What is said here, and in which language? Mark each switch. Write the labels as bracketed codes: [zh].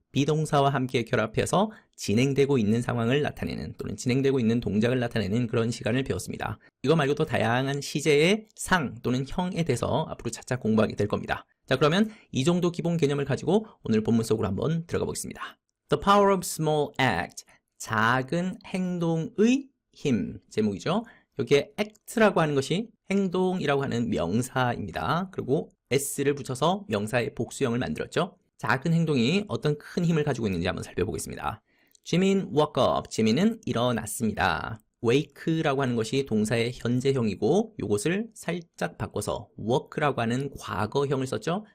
[ko] 비동사와 함께 결합해서 진행되고 있는 상황을 나타내는 또는 진행되고 있는 동작을 나타내는 그런 시간을 배웠습니다. 이거 말고도 다양한 시제의 상 또는 형에 대해서 앞으로 차차 공부하게 될 겁니다. 자, 그러면 이 정도 기본 개념을 가지고 오늘 본문 속으로 한번 들어가 보겠습니다. [en] The power of small act, [ko] 작은 행동의 힘, 제목이죠. 여기에 act라고 하는 것이 행동이라고 하는 명사입니다. 그리고 s를 붙여서 명사의 복수형을 만들었죠. 작은 행동이 어떤 큰 힘을 가지고 있는지 한번 살펴보겠습니다. [en] Jimin woke up. [ko] 지민은 일어났습니다. wake라고 하는 것이 동사의 현재형이고 이것을 살짝 바꿔서 work라고 하는 과거형을 썼죠.